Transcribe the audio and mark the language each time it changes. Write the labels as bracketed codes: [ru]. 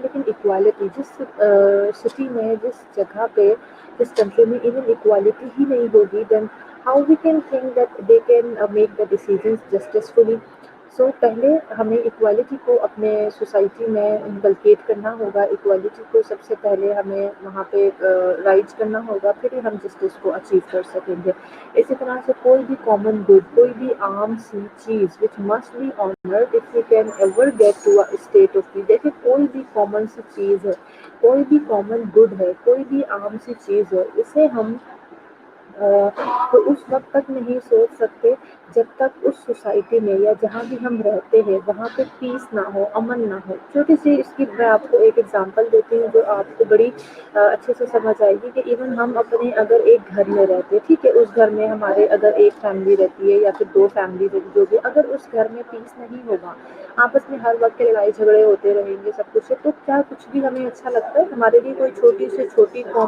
[ur] لیکن ایکوالٹی جس سٹی میں, جس جگہ پہ, جس کنٹری میں ایون ایکوالٹی ہی نہیں ہوگی, [en] Then how we can think that they can make the decisions justifiably. [ur] سو پہلے ہمیں ایکوالٹی کو اپنے سوسائٹی میں انکلکیٹ کرنا ہوگا. ایکوالٹی کو سب سے پہلے ہمیں وہاں پہ رائز کرنا ہوگا, پھر ہی ہم جسٹس کو اچیو کر سکیں گے. اسی طرح سے کوئی بھی کامن گڈ, کوئی بھی عام سی چیز [en] which must be honored if we can ever get to a state of peace. [ur] دیکھیں کوئی بھی کامن سی چیز ہے, کوئی بھی کامن گڈ ہے, کوئی بھی عام سی چیز ہے, اسے ہم تو اس وقت تک نہیں سوچ سکتے جب تک اس سوسائٹی میں یا جہاں بھی ہم رہتے ہیں وہاں پہ پیس نہ ہو, امن نہ ہو. چھوٹی سی اس کی میں آپ کو ایک ایگزامپل دیتی ہوں جو آپ کو بڑی اچھے سے سمجھ آئے گی. کہ ایون ہم اپنے اگر ایک گھر میں رہتے, ٹھیک ہے, اس گھر میں ہمارے اگر ایک فیملی رہتی ہے یا پھر دو فیملی جو بھی, اگر اس گھر میں پیس نہیں ہوگا, آپس میں ہر وقت لڑائی جھگڑے ہوتے رہیں گے سب کچھ, تو کیا کچھ بھی ہمیں اچھا لگتا ہے؟ ہمارے لیے کوئی چھوٹی سے چھوٹی